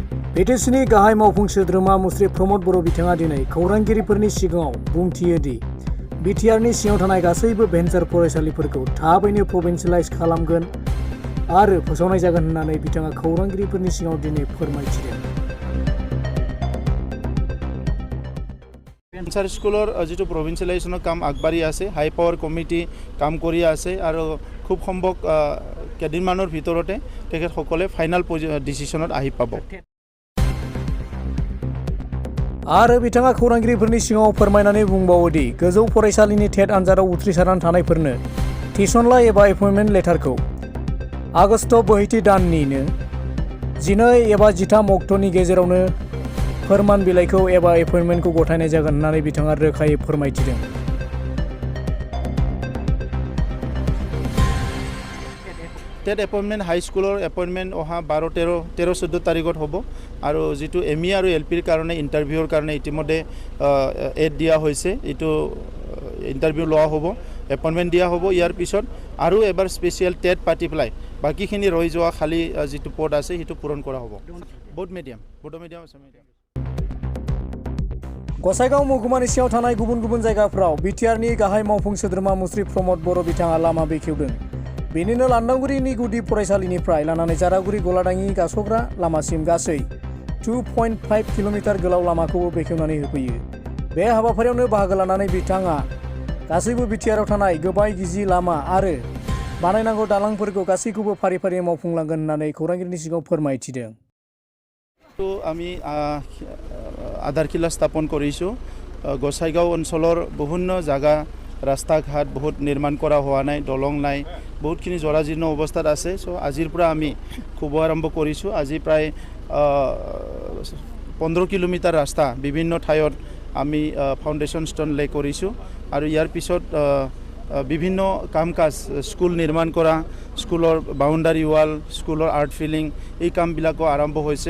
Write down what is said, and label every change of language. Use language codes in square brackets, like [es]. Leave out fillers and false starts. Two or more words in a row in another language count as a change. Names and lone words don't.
[brx] BTSनि गाहाय मावफुं सोद्रोमा मुस्रि प्रमद बर' बिथाङा दिनै खौरांगिरिफोरनि सिगाङाव बुंथियो दि बिटिआरनि सिङाव थानाय गासैबो भेन्सार फरायसालिफोरखौ थाबैनो प्रभिन्सियेलाइज खालामगोन आरो फोसावनाय जागोन होननानै बिथाङा खौरांगिरिफोरनि सिगाङाव दिनै फोरमायथिदों। [as] ভেঞ্চাৰ স্কুলৰ যিটো প্ৰভিন্সিয়েলাইজেশ্যনৰ কাম আগবাঢ়ি আছে, হাই পাৱাৰ কমিটি কাম কৰি আছে আৰু খুব সম্ভৱ কেইদিনমানৰ ভিতৰতে তেখেতসকলে ফাইনাল ডিচিশ্যনত আহি পাব। [brx] आरो बिथाङा खौरांगिरिफोरनि सिगाङाव फोरमायनानै बुंबावो दि गोजौ फरायसालिनि टेट आनजादाव उथ्रिसारनानै थानायफोरनो थिसनलाइ एबा एपइन्टमेन्ट लेटारखौ आगस्ट बोहैथि दाननिनो 12 एबा 13 अक्ट'नि गेजेरावनो फोरमान बिलाइखौ एबा एपइन्टमेन्टखौ गथायनाय जागोन होननानै बिथाङा रोखायै फोरमायथिदों। [as] টেট এপইণ্টমেণ্ট হাই স্কুলৰ এপইণ্টমেণ্ট অহা 13-14 তাৰিখত হ'ব আৰু যিটো এমই আৰু এলপিৰ কাৰণে ইণ্টাৰভিউৰ কাৰণে ইতিমধ্যে এড দিয়া হৈছে, এইটো ইণ্টাৰভিউ লোৱা হ'ব, এপইণ্টমেণ্ট দিয়া হ'ব। ইয়াৰ পিছত আৰু এবাৰ স্পেচিয়েল টেট পাতি পেলাই বাকীখিনি ৰৈ যোৱা খালী যিটো পদ আছে সেইটো পূৰণ কৰা হ'ব। বড মিডিয়াম আছে। [brx] गसाइगाव महकुमानि सिङाव थानाय गुबुन गुबुन जायगाफोराव बिटिआरनि गाहाय मावफुं सोद्रोमा मुस्रि प्रमद बर' बिथाङा लामा बेखेवदों। बेनिनो लांदांगुरिनि गुदि फरायसालिनिफ्राय लानानै जारागुरि गलादाङि गास'ग्रा लामासिम गासै 2.5 किल'मिटार गोलाव लामाखौबो बेखेवनानै होफैयो। बे हाबाफारियावनो बाहागो लानानै बिथाङा गासैबो बिटिआरआव थानाय गोबाय गिजि लामा आरो बानायनांगौ दालांफोरखौ गासैखौबो फारि फारि मावफुंलांगोन होननानै खौरांगिरिनि सिगाङाव फोरमायथिदों। [as] আমি আধাৰশিলা স্থাপন কৰিছোঁ। গোসাইগাঁও অঞ্চলৰ বিভিন্ন জাগা ৰাস্তা ঘাট বহুত নিৰ্মাণ কৰা হোৱা নাই, দলং নাই, বহুতখিনি জৰাজীৰ্ণ অৱস্থাত আছে। চ' আজিৰ পৰা আমি শুভ আৰম্ভ কৰিছোঁ। আজি প্ৰায় 15 কিলোমিটাৰ ৰাস্তা বিভিন্ন ঠাইত আমি [en] foundation stone lay [as] কৰিছোঁ আৰু ইয়াৰ পিছত বিভিন্ন কাম কাজ, স্কুল নিৰ্মাণ কৰা, স্কুলৰ [en] boundary wall, [as] স্কুলৰ [en] earth filling, [as] এই কামবিলাকো আৰম্ভ হৈছে।